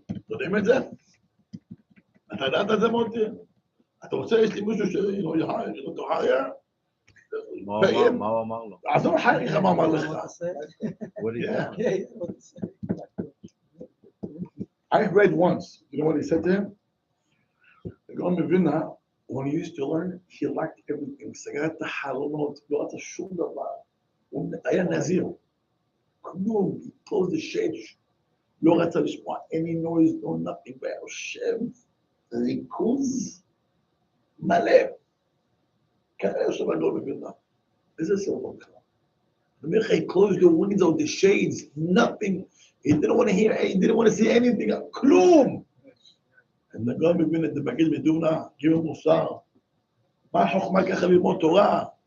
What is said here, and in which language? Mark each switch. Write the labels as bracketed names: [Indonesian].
[Hebrew] יודעים את זה? אתה יודעת את זה מוטי? אתה רוצה, יש לי מישהו [English] to hire? [Hebrew] מה הוא אמר לו? עזוב חייך מה אמר לך. [English] What did he Yeah. say? I read once, you know what he said to him? Gaon Mevina, when he used to learn, he liked everything. [Hebrew] סגר את החלונות, לא רצה שום דבר. הוא היה נזיר. כלום, [English] he closed the shades. [Hebrew] לא רצה לשמוע [English] any noise, no nothing. [Hebrew] והיה יושב, ריכוז מלא. ככה יושב על גאון מווילנה. איזה סרטון לך? [English] He closed the windows, the shades, nothing. He didn't want to hear, he didn't want to see anything. [Hebrew] כלום. [English] And the Gaon מווילנה, the מגיד מדובנה, give him מוסר. [Hebrew] מה החוכמה ככה ללמוד תורה?